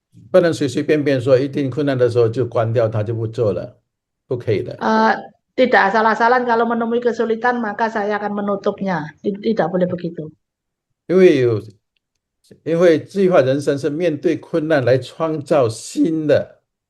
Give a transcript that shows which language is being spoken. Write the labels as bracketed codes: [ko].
[zh] 不能随随便便说一定困难的时候就关掉它就不做了，不可以的。 [id] Tidak asal-asalan kalau menemui kesulitan maka saya akan menutupnya. Tidak boleh begitu. [zh] 因为计划人生是面对困难来创造新的。